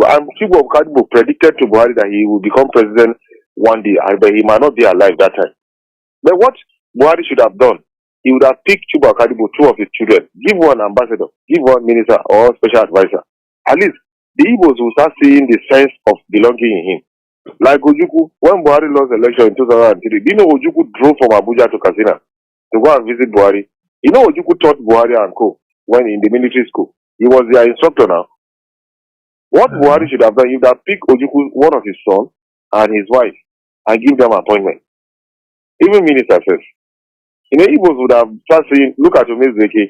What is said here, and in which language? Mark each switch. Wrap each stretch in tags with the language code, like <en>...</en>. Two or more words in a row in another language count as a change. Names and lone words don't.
<en>And Chuba Kadibo predicted to Buhari that he will become president one day, but he might not be alive that time. But what Buhari should have done, he would have picked Chuba Kadibo, two of his children, give one ambassador, give one minister or special advisor. At least the Igbos will start seeing the sense of belonging in him. Like Ojukwu, when Buhari lost the election in 2003, you know Ojukwu drove from Abuja to Katsina to go and visit Buhari. You know Ojukwu taught Buhari and co when in the military school. He was their instructor now. What Buhari should have done, he would have picked Ojukwu, one of his sons, and his wife, and give them appointment. Even minister says. You know, Igbos would have started saying, look at Mazi Iyke.</en>